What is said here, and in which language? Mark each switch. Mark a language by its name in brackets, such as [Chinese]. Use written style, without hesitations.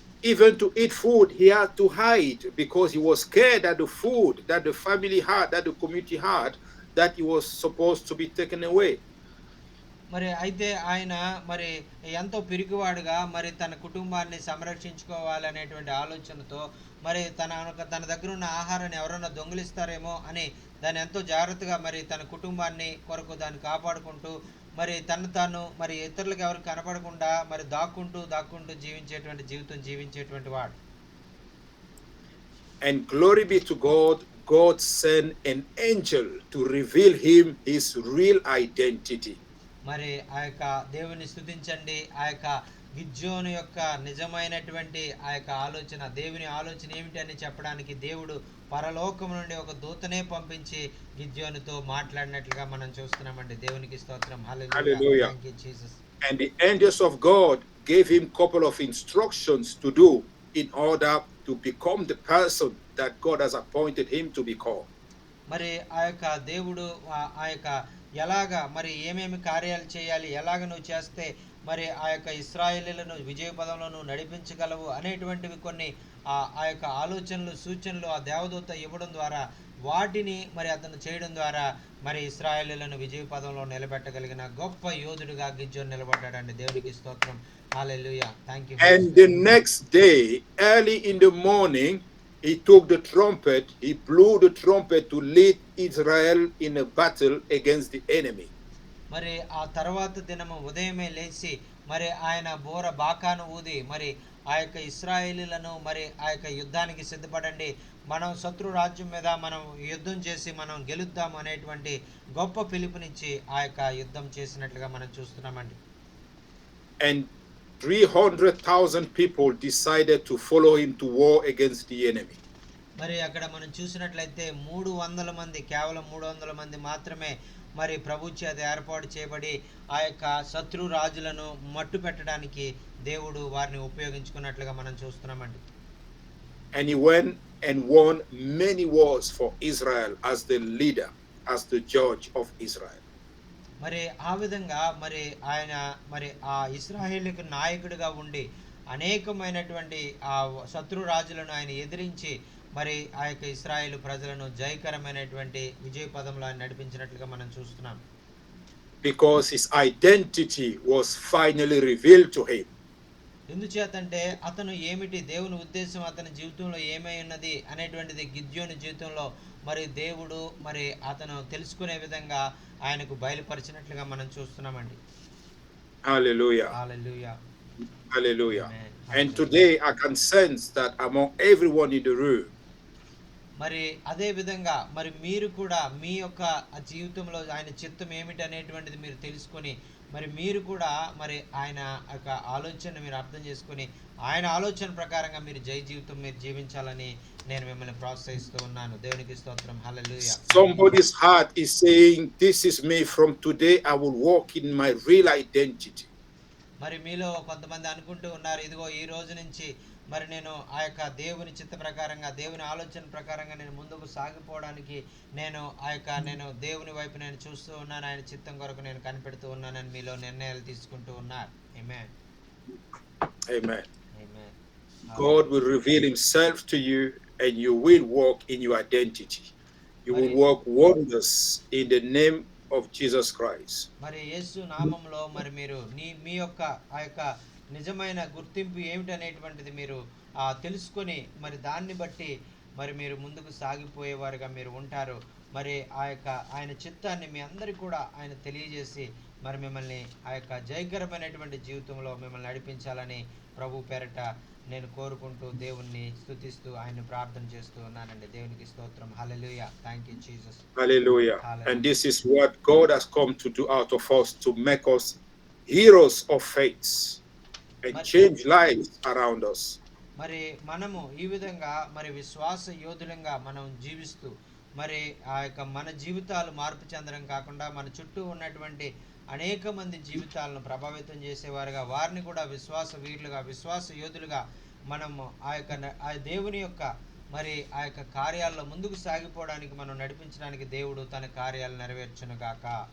[English] Even to eat food, he had to hide because he was scared that the food that the family had, that the community had, that he was supposed to be taken away. [Telugu] మరి అయితే ఆయన మరి ఎంతో పిరికివాడుగా మరి తన కుటుంబాన్ని సంరక్షించుకోవాలనేటువంటి ఆలోచనతో మరి తన దగ్గర ఉన్న ఆహారాన్ని ఎవరైనా దొంగిలిస్తారేమో అని దాన్ని ఎంతో జాగ్రత్తగా మరి తన కుటుంబాన్ని కొరకు దాన్ని కాపాడుకుంటూ మరి తను తాను మరి ఇతరులకు ఎవరికి కనపడకుండా మరి దాక్కుంటూ జీవించేటువంటి వాడు. And glory be to God, God sent an angel to reveal him his real identity. మరి ఆ యొక్క దేవుని స్తుతించండి. ఆ యొక్క గిద్యోను యొక్క నిజమైనటువంటి ఆ యొక్క ఆలోచన, దేవుని ఆలోచన ఏమిటి అని చెప్పడానికి దేవుడు పరలోకం నుండి ఒక దూతనే పంపించి గిద్యోనుతో మాట్లాడినట్లుగా మనం చూస్తున్నామండి. దేవునికి స్తోత్రం. హల్లెలూయా. [English] Thank you, Jesus. And the angels of God gave him couple of instructions to do in order to become the person that God has appointed him to become. [Telugu] మరి ఆ యొక్క దేవుడు ఆ యొక్క ఎలాగా మరి ఏమేమి కార్యాలు చేయాలి, ఎలాగ నువ్వు చేస్తే మరి ఆ యొక్క ఇశ్రాయేలీయులను విజయ పదంలో నువ్వు నడిపించగలవు అనేటువంటివి కొన్ని ఆ యొక్క ఆలోచనలు, సూచనలు ఆ దేవదూత ఇవ్వడం ద్వారా వాటిని మరి అతను చేయడం ద్వారా మరి ఇశ్రాయేలీయులను విజయ పదంలో నిలబెట్టగలిగిన గొప్ప యోధుడిగా గిద్యోను నిలబడ్డాడండి. దేవునికి స్తోత్రం. హల్లెలూయా. [English] Thank you. And the next day, early in the morning, he took the trumpet, he blew the trumpet to lead Israel in a battle against the enemy. [Telugu] మరి ఆ తర్వాత దినము ఉదయమే లేచి మరి ఆయన బాకాను ఊది మరి ఆ యొక్క ఇశ్రాయేలీయులను మరి ఆ యొక్క యుద్ధానికి సిద్ధపడండి, మనం శత్రు రాజ్యం మీద మనం యుద్ధం చేసి మనం గెలుద్దాం అనేటువంటి గొప్ప పిలుపునిచ్చి ఆ యొక్క యుద్ధం చేసినట్లుగా మనం చూస్తున్నామండి. [English] And 300,000 people decided to follow him to war against the enemy. [Telugu] మరి అక్కడ మనం చూసినట్లయితే 300 మంది, కేవలం 300 మంది మాత్రమే మరి ప్రభు చేత ఏర్పాటు చేయబడి ఆ యొక్క శత్రు రాజులను మట్టు పెట్టడానికి దేవుడు వారిని ఉపయోగించుకున్నట్లుగా మనం చూస్తున్నామండి. [English] And he went and won many wars for Israel as the leader, as the judge of Israel. [Telugu] మరి ఆ విధంగా మరి ఆయన మరి ఆ ఇశ్రాయేలుకు నాయకుడిగా ఉండి అనేకమైనటువంటి ఆ శత్రు రాజులను ఆయన ఎదిరించి మరి ఆ యొక్క ఇశ్రాయేలు ప్రజలను జయకరమైనటువంటి విజయ పదంలో ఆయన నడిపించినట్లుగా మనం చూస్తున్నాం. [English] Because his identity was finally revealed to him. [Telugu] ఎందుచేతంటే అతను ఏమిటి, దేవుని ఉద్దేశం అతని జీవితంలో ఏమై ఉన్నది అనేటువంటిది గిద్యోని జీవితంలో మరి దేవుడు మరి అతను తెలుసుకునే విధంగా ఆయనకు బయలుపరిచినట్లుగా మనం చూస్తున్నామండి. [English] Hallelujah. [Telugu] Hallelujah. [English] Hallelujah. Amen. And today I can sense that among everyone in the room, [Telugu] మరి అదే విధంగా మరి మీరు కూడా మీ యొక్క జీవితంలో ఆయన చిత్తం ఏమిటి అనేటువంటిది మీరు తెలుసుకొని మరి మీరు కూడా మరి ఆయన యొక్క ఆలోచన మీరు అర్థం చేసుకొని ఆయన ఆలోచన ప్రకారంగా మీరు జీవితం మీరు జీవించాలని నేను మిమ్మల్ని ప్రోత్సహిస్తూ ఉన్నాను. దేవునికి స్తోత్రం. హల్లెలూయా. [English] somebody's heart is saying, this is me, from today I will walk in my real identity. [Telugu] మరి మీలో కొంతమంది అనుకుంటూ ఉన్నారు, ఇదిగో ఈ రోజు నుంచి మరి నేను ఆ యొక్క దేవుని చిత్త ప్రకారంగా దేవుని ఆలోచన ప్రకారంగా నేను ముందుకు సాగిపోవడానికి నేను దేవుని వైపు నేను చూస్తూ ఉన్నాను, ఆయన చిత్తం కొరకు నేను కనిపెడుతూ ఉన్నానని మీలో నిర్ణయాలు తీసుకుంటూ ఉన్నారు. [English] Amen. Amen. Amen. God will reveal himself to you and you will walk in your identity. You will work wonders in the name of Jesus Christ. [Telugu] మరి యేసు నామములో మరి మీరు మీ యొక్క ఆ యొక్క నిజమైన గుర్తింపు ఏమిటనేటువంటిది మీరు తెలుసుకొని మరి దాన్ని బట్టి మరి మీరు ముందుకు సాగిపోయేవారుగా మీరు ఉంటారు. మరి ఆ యొక్క ఆయన చిత్తాన్ని మీ అందరికీ కూడా ఆయన తెలియజేసి మరి మిమ్మల్ని ఆ యొక్క జయకరమైనటువంటి జీవితంలో మిమ్మల్ని నడిపించాలని ప్రభు పేరట నేను కోరుకుంటూ దేవుణ్ణి స్తుతిస్తూ ఆయన ప్రార్థన చేస్తూ ఉన్నానండి. దేవునికి స్తోత్రం. హల్లెలూయా. [English] Thank you Jesus. Hallelujah. Hallelujah. And this is what God has come to do out of us, to make us heroes of faith and change lives around us. [Telugu] మరి మనము ఈ విధంగా మరి విశ్వాస యోధులంగా మనం జీవిస్తూ మరి ఆ యొక్క మన జీవితాలు మార్పు చెందడం కాకుండా మన చుట్టూ ఉన్నటువంటి అనేక మంది జీవితాలను ప్రభావితం చేసేవారుగా వారిని కూడా విశ్వాస వీరులుగా విశ్వాస యోధులుగా మనము ఆ దేవుని యొక్క మరి ఆ యొక్క కార్యాల్లో ముందుకు సాగిపోవడానికి మనం నడిపించడానికి దేవుడు తన కార్యాలు నెరవేర్చును గాక.